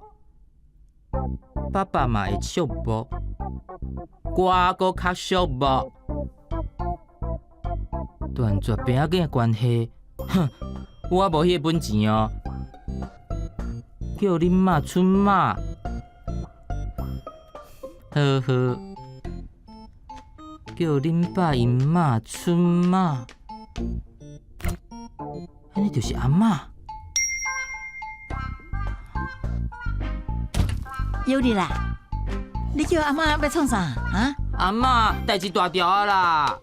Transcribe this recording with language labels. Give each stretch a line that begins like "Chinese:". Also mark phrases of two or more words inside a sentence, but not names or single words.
Min Nan Chinese: 爸爸嘛会寂寞，我搁较寂寞。断绝平仔的关系，哼，我无迄个本钱哦。叫恁妈出马，呵呵。叫恁爸因妈出马，安尼就是阿嬷。有你啦，你叫阿妈要创啥啊？阿嬷，代志大条啊啦！